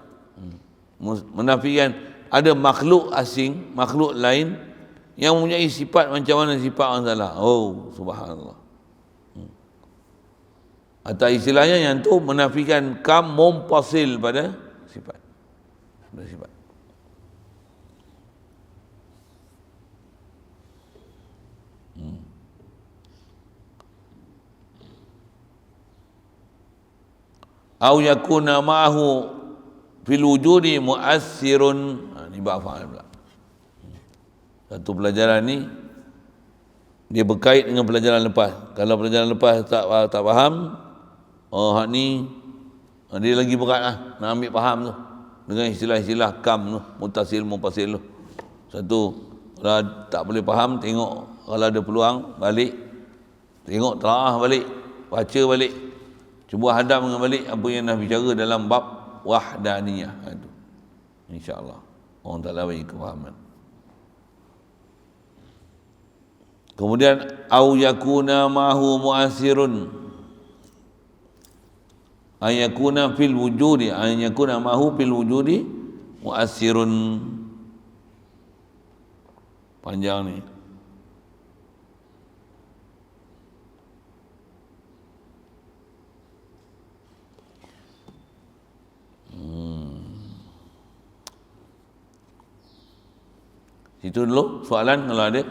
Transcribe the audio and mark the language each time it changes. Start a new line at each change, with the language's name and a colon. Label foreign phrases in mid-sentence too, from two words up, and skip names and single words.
Malay: Menafikan ada makhluk asing, makhluk lain yang mempunyai sifat macam mana sifat Allah Ta'ala. Oh, subhanallah. Atau istilahnya yang tu menafikan kam mumpasil pada sifat. Pada sifat.
Arabic: أو يكون معه في الوجود مؤثر.
Malay: Ni bab fa'al pula. Satu pelajaran ni dia berkait dengan pelajaran lepas. Kalau pelajaran lepas tak faham, hak ni dia lagi berat lah nak ambil faham tu dengan istilah-istilah kam tu,
Arabic: متصل منفصل
Malay: tu. Satu, kalau tak boleh faham, tengok kalau ada peluang balik, tengok telaah balik, baca balik, cuba hadam dengan balik apa yang Nabi bicara dalam bab wahdaniyah itu. InsyaAllah orang Ta'ala bagi kefahaman.
Arabic: Kemudian أو يكون معه مؤثر أيكون في الوجود أيكون معه في الوجود مؤثر.
Malay: Panjang ni. Situ dulu soalan kalau ada.